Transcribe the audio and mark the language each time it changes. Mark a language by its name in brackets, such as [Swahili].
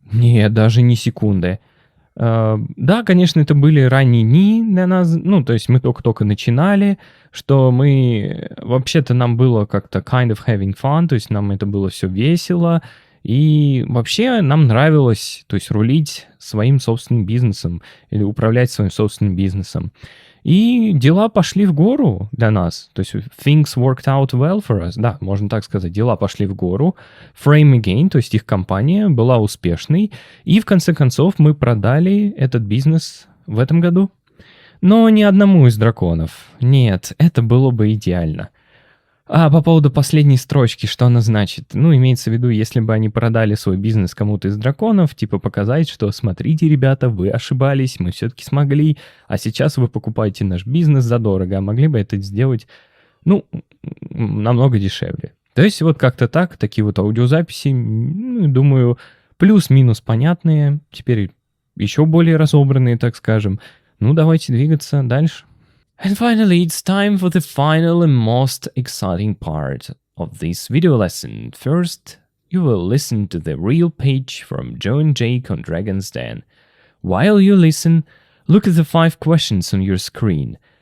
[Russian] Нет, даже ни секунды. Да, конечно, это были ранние дни для нас, то есть мы только-только начинали, что мы, вообще-то нам было как-то [English] kind of having fun, [Russian] то есть нам это было все весело, и вообще нам нравилось, то есть рулить своим собственным бизнесом или управлять своим собственным бизнесом. И дела пошли в гору для нас. То есть [English] things worked out well for us. [Russian] Да, можно так сказать, дела пошли в гору. Frame Again, то есть их компания, была успешной. И в конце концов мы продали этот бизнес в этом году. Но ни одному из драконов. Нет, это было бы идеально. По поводу последней строчки, что она значит? Имеется в виду, если бы они продали свой бизнес кому-то из драконов, типа показать, что смотрите, ребята, вы ошибались, мы все-таки смогли, а сейчас вы покупаете наш бизнес задорого, а могли бы это сделать, намного дешевле. То есть вот как-то так, такие вот аудиозаписи, думаю, плюс-минус понятные, теперь еще более разобранные, так скажем. Давайте двигаться дальше. [English] And finally, it's time for the final and most exciting part of this video lesson. First, you will listen to the real page from Joe and Jake on Dragon's Den. While you listen, look at the 5 questions on your screen.